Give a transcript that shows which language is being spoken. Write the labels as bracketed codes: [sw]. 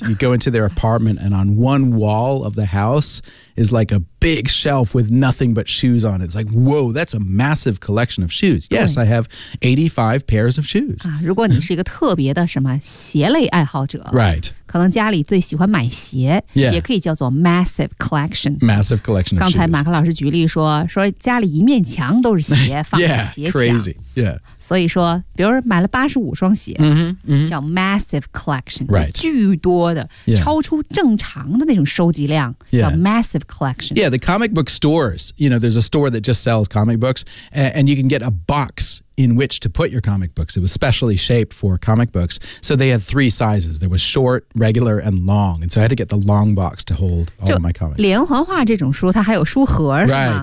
[en] You go into their apartment and on one wall of the house is like a big shelf with nothing but shoes on it. It's like, whoa, that's a massive collection of shoes. Yes, I have 85 pairs of shoes. [zh] 如果你是一个特别的什么鞋类爱好者。 [en] Right. [zh] 可能家里最喜欢买鞋、 [en] yeah. [zh] 也可以叫做 [en] massive collection. Massive collection. [zh] 刚才马克老师举例说说家里一面墙都是鞋放鞋墙。 [en] Yeah, crazy. Yeah. [zh] 所以说比如买了85双鞋、 mm-hmm, mm-hmm. 叫 [en] massive collection.、 Right. [zh] 巨多的、 [en] yeah. [zh] 超出正常的那种收集量、 [en] yeah. [zh] 叫 [en] massive collection. Yeah, the comic book stores, you know, there's a store that just sells comic books and you can get a box in which to put your comic books. It was specially shaped for comic books. So they had three sizes. There was short, regular, and long. And so I had to get the long box to hold all of my comics. [zh] 连环画这种书它还有书盒是吗